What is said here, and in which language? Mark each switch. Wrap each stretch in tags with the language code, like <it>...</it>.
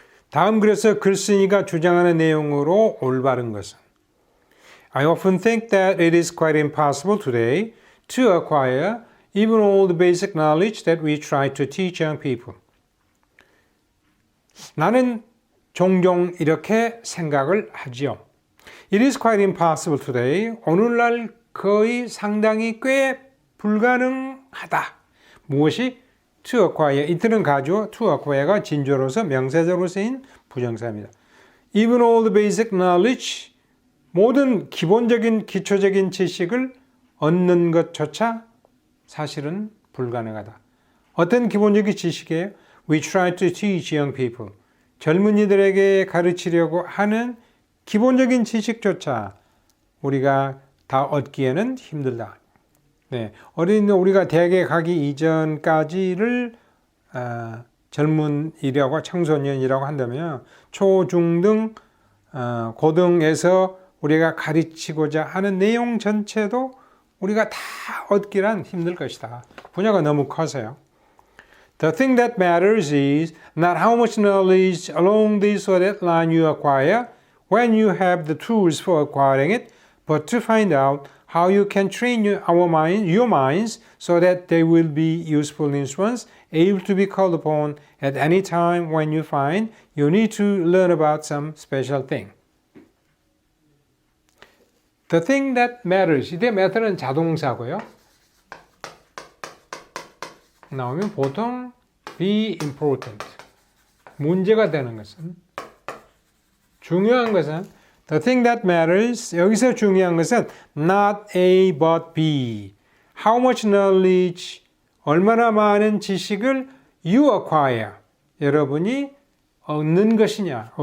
<ko>다음 글에서 글쓴이가 주장하는 내용으로 올바른 것은</ko> <en>I often think that it is quite impossible today to acquire even all the basic knowledge that we try to teach young people.</en> <ko>나는 종종 이렇게 생각을 하지요.</ko> <en>It is quite impossible today.</en> <ko>오늘날 거의 상당히 꽤 불가능하다. 무엇이?</ko> <en>To acquire.</en> <ko>이틀은 가죠. To acquire가 진조로서 명사적으로 쓰인 부정사입니다.</ko> <en>Even all the basic knowledge,</en> <ko>모든 기본적인 기초적인 지식을 얻는 것조차 사실은 불가능하다. 어떤 기본적인 지식이에요?</ko> <en>We try to teach young people.</en> <ko>젊은이들에게 가르치려고 하는 기본적인 지식조차 우리가 다 얻기에는 힘들다. 네, 우리가 대학에 가기 이전까지를 젊은이라고 청소년이라고 한다면 초, 중 등 고등에서 우리가 가르치고자 하는 내용 전체도 우리가 다 얻기란 힘들 것이다. 분야가 너무 커서요.</ko> <en>The thing that matters is not how much knowledge along this or that line you acquire when you have the tools for acquiring it, but to find out how you can train your minds so that they will be useful instruments, able to be called upon at any time when you find you need to learn about some special thing. The thing that matters.</en> <ko>이때 matter는 자동사고요. 나오면 보통</ko> <en>be important.</en> <ko>문제가 되는 것은, 중요한 것은</ko> <en>the thing that matters.</en> <ko>여기서 중요한 것은</ko> <en>not A but B. How much knowledge,</en> <ko>얼마나 많은 지식을</ko> <en>you acquire,</en> <ko>여러분이 얻는 것이냐.</ko>